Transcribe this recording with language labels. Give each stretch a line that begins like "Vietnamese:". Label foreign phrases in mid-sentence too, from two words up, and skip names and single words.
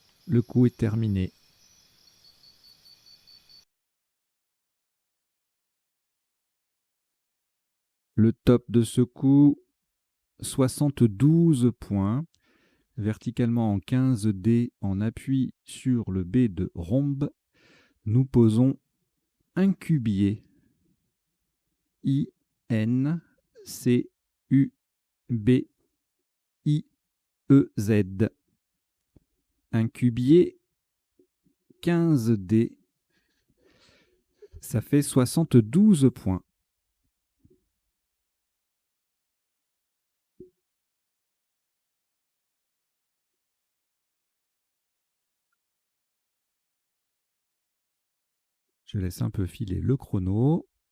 French: Le coup est terminé. Le top de ce coup, 72 points. Verticalement en 15 dés en appui sur le B de rhombe, nous posons un cubier. I-N-C-U-B-I-E-Z. Un cubier, 15 dés. Ça fait 72 points. Je laisse un peu filer le chrono.